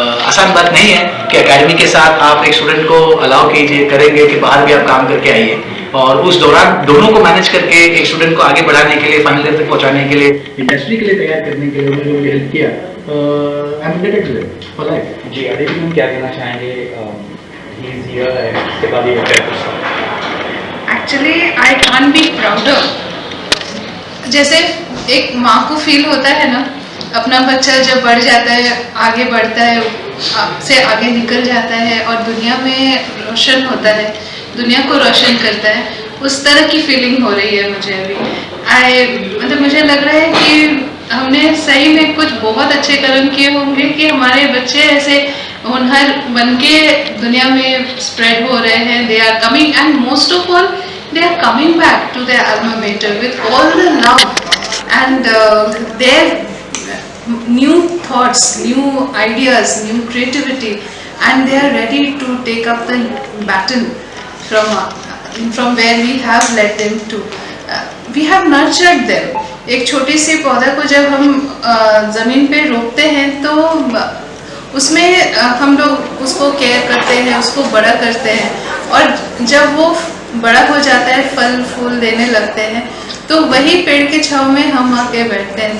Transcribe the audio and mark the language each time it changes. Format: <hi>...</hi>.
<hi>आसान बात नहीं है कि एकेडमी के साथ आप एक स्टूडेंट को अलाउ कीजिए, करेंगे कि बाहर भी आप काम करके आइए और उस दौरान दोनों को मैनेज करके एक स्टूडेंट को आगे बढ़ाने के लिए, फाइनल ईयर तक पहुँचाने के लिए, इंडस्ट्री के लिए तैयार करने के लिए उन्होंने मुझे हेल्प किया।</hi> <en>I am related to it for life.</en> <hi>जी, अभी हम क्या कहना चाहेंगे?</hi> <en>he is here</en> <hi>है, इसके बाद ये</hi> <en>Actually, I can't be prouder.</en> <hi>जैसे एक माँ को फील होता है ना, अपना बच्चा जब बढ़ जाता है, आगे बढ़ता है, आपसे आगे निकल जाता है और दुनिया में रोशन होता है, दुनिया को रोशन करता है, उस तरह की फीलिंग हो रही है मुझे अभी। मतलब मुझे लग रहा है कि हमने सही में कुछ बहुत अच्छे कर्म किए होंगे कि हमारे बच्चे ऐसे होनहार बन के दुनिया में स्प्रेड हो रहे हैं।</hi> <en>They are coming and most of all they are coming back to their alma mater with all the love and their new thoughts, new ideas, new creativity, and they are ready to take up the baton from where we have led them to. We have nurtured them.</en> <hi>एक छोटी सी पौधा को जब हम ज़मीन पे रोपते हैं तो उसमें हम लोग उसको केयर करते हैं, उसको बड़ा करते हैं और जब वो बड़ा हो जाता है, फल फूल देने लगते हैं, तो वही पेड़ के छांव में हम आके बैठते हैं।</hi>